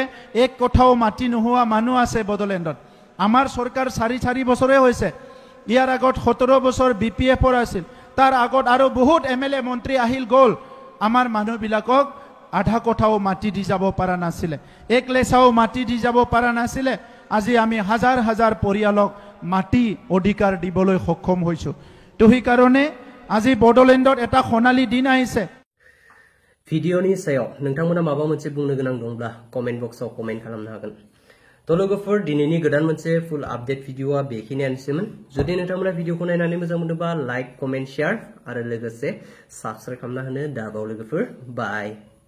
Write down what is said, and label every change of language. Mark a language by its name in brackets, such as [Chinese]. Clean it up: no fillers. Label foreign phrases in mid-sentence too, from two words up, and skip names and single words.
[Assamese] এক কথাও মাটি নোহোৱা মানুহ আছে বড়োলেণ্ডত আমাৰ চৰকাৰ 4 বছৰে হৈছে ইয়াৰ আগত 17 বছৰ বিপিএফৰ আছিল তাৰ আগত আৰু বহুত এমএলএ মন্ত্ৰী আহিল গ'ল আমাৰ মানুহবিলাকক আধা কথাও মাটি দি যাব পৰা নাছিলে এক লেচাও মাটি দি যাব পৰা নাছিলে আজি আমি হাজাৰ হাজাৰ পৰিয়ালক মাটি অধিকাৰ দিবলৈ সক্ষম হৈছো তো সেই কাৰণে আজি বড়োলেণ্ডত এটা সোণালী দিন আহিছে [Bodo] भिडिअनि सायाव नोंथांमोना माबा मोनसे बुंनो गोनां दंब्ला कमेन्ट बक्सआव कमेन्ट खालामनो हागोन तो लोगोफोर दिनैनि गोदान मोनसे [English] full update [Bodo] भिडिअआ बेखिनियानोसैमोन जुदि नोंथांमोना भिडिअखौ नायनानै मोजां मोनोबा [English] like comment share [Bodo] आरो लोगोसे साबस्क्राइब खालामना होनो दाबाव लोगोफोर बाय